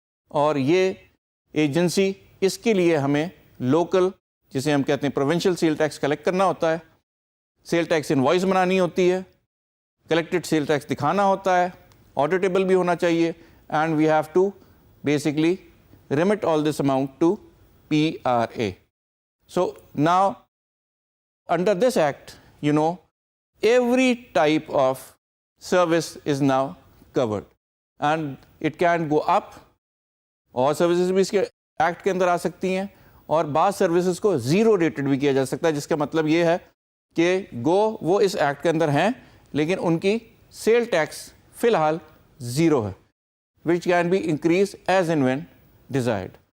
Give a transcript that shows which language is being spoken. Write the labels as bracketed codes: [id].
[ur] اور یہ ایجنسی اس کے لیے ہمیں لوکل, جسے ہم کہتے ہیں پروونشل سیل ٹیکس کلیکٹ کرنا ہوتا ہے, سیل ٹیکس انوائس بنانی ہوتی ہے, کلیکٹڈ سیل ٹیکس دکھانا ہوتا ہے, آڈیٹیبل بھی ہونا چاہیے, [en] And we have to basically remit all this amount to PRA. So now under this act, you know, every type of service is now covered and it can go up. [ur] اور services بھی اس کے act کے اندر آ سکتی ہیں, اور بعض services کو zero rated بھی کیا جا سکتا ہے, جس کا مطلب یہ ہے کہ وہ اس ایکٹ کے اندر ہیں لیکن ان کی سیل ٹیکس فی الحال زیرو ہے, [en] which can be increased as and when desired.